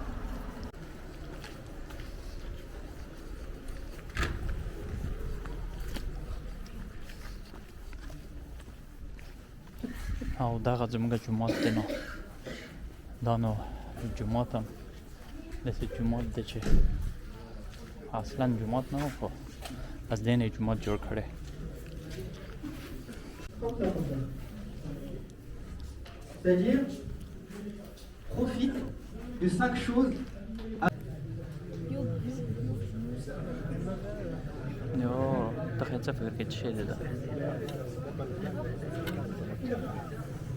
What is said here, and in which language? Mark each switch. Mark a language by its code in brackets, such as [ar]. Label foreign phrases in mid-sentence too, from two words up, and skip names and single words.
[ps] او دغه زموږ جومات دی. نو دا نو جومات هم داسې جومات دی چې اصلا جومات نه و، خو از دې نه یې جومات جوړ کړی. [fr] C'est-à-dire, profite de 5 choses. [ps] یو ته څه فکر کوې چې شی دی دا؟